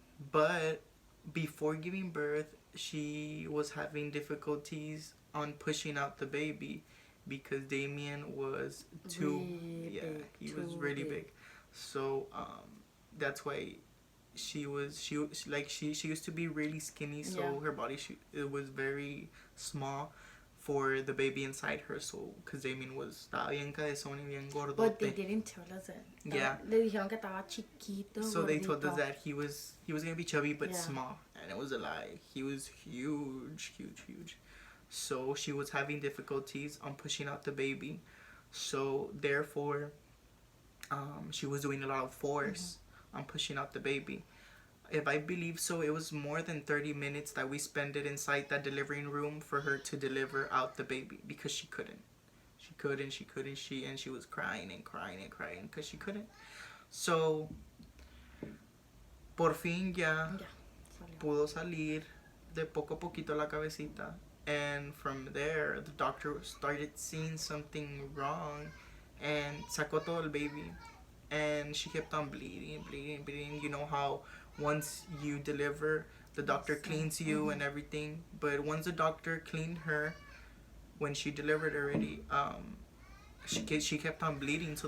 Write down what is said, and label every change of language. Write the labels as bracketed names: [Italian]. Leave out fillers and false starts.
[English] But before giving birth, she was having difficulties on pushing out the baby because Damien was too he was really big. So that's why she used to be really skinny, so her body it was very small for the baby inside her. So because [Spanish] Damien estaba bien cabezón y bien gordote. [English] But they didn't tell us that. Yeah. [Spanish] Le dijeron que estaba chiquito. [English] So [Spanish] gordito. [English] they told us that he was gonna be chubby but small, and it was a lie. He was huge. So she was having difficulties on pushing out the baby. So therefore, she was doing a lot of force on pushing out the baby. If I believe so, it was more than 30 minutes that we spent it inside that delivering room for her to deliver out the baby because she couldn't. And she was crying because she couldn't. [Spanish] So, por fin ya pudo salir de poco a poquito la cabecita. [English] And from there, the doctor started seeing something wrong and [Spanish] sacó todo el [English] baby. And she kept on bleeding. You know how once you deliver, the doctor cleans you and everything. But once the doctor cleaned her, when she delivered already, she kept on bleeding.